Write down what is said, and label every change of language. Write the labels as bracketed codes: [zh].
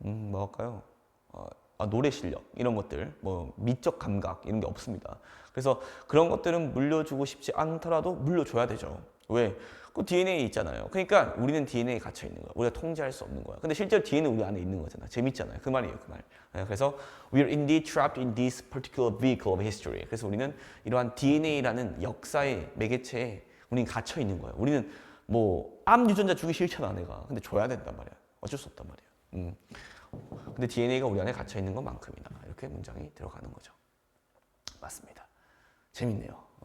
[ko] 뭐 할까요? 노래 실력 이런 것들, 뭐 미적 감각 이런 게 없습니다. 그래서 그런 것들은 물려주고 싶지 않더라도 물려줘야 되죠. 왜? 그 DNA에 있잖아요. 그러니까 우리는 DNA에 갇혀 있는 거야. 우리가 통제할 수 없는 거야. 근데 실제로 DNA는 우리 안에 있는 거잖아. 재밌잖아요. 그 말이에요, 그 말. [en] 그래서 we are indeed trapped in this particular vehicle of history. [ko] 그래서 우리는 이러한 DNA라는 역사의 매개체에 우리는 갇혀 있는 거야. 우리는 뭐 암 유전자 주기 싫잖아, 내가. 근데 줘야 된단 말이야. 어쩔 수 없단 말이야. 근데 DNA가 우리 안에 갇혀 있는 것만큼이나 이렇게 문장이 들어가는 거죠. 맞습니다. 재밌네요.